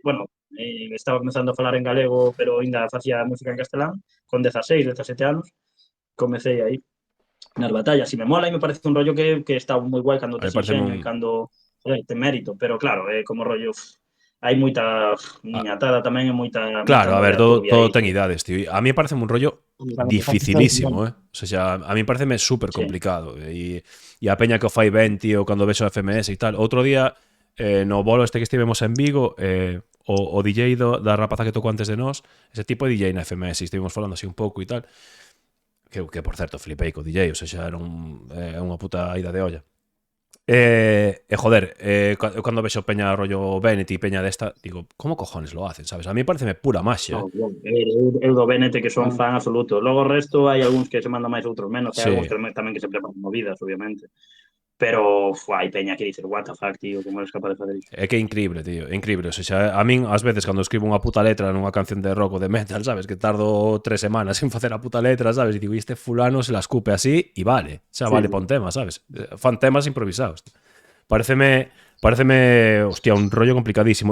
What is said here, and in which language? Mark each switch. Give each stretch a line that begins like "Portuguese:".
Galician: Bueno, estaba comenzando a falar en galego, pero ainda facía música en castelán. Con 16, 17 anos. Comecei aí nas batallas. E me mola e me parece un rollo que está moi guai cando te enseño e cando, joder, te mérito. Pero claro, como rollo, hai moita niñatada tamén e moita... Claro, a ver, todo ten idades, tío.
Spanish: A mí parece un rollo dificilísimo, O sea, a mí parece super complicado.
Galician: E a peña que o fai ben, tío, cando vexo a FMS e tal. Outro día, no bolo este que estivemos en Vigo, o DJ da rapaza que tocou antes de nós, ese tipo de DJ na FMS, estivemos falando así un pouco e tal. Que por certo, flipei co DJ, o sea, xa era unha puta ida de olla. Joder, cando vexo peña rollo Bennett e peña desta, digo,
Spanish: como cojones lo hacen,
Galician: sabes? A mí pareceme pura maxia. Eu do Bennett que son fan absoluto. Logo o resto hai algúns que se mandan máis, outros menos, hai algúns que tamén que se preparan movidas, obviamente. Pero hai peña que dice,
English: what the fuck,
Galician: tío, como eres capaz de fazer isto? É que é increíble, tío, é increíble. O sea, a min, ás veces, cando escribo unha puta letra nunha canción de rock ou de metal, sabes, que tardo 3 semanas en facer a puta letra, sabes, e digo,
Spanish: este fulano se la escupe así
Galician: e vale, xa vale pa un tema, sabes? Fan temas improvisados. Pareceme, hostia, un rollo complicadísimo.